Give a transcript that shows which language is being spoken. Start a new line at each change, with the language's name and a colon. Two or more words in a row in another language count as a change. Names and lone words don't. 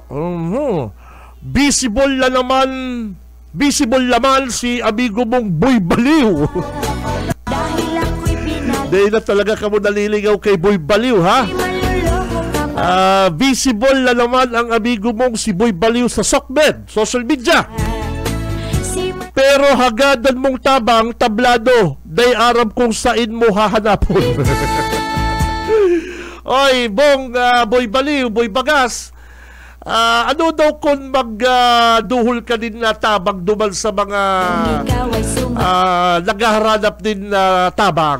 Bikol: Visible naman si amigo mong Boy Baliw. Dahil na talaga ka mo naliligaw kay Boy Baliw, ha? Visible naman ang amigo mong si Boy Baliw sa Sokmed,
English: social media.
Bikol: Pero hagadan mong tabang, tablado, day aram kung saan mo hahanapon. Oy, Bong, Boy Baliw, Boy Bagas, ano daw kung magduhol ka din na tabang duman sa mga naghahanap din na tabang?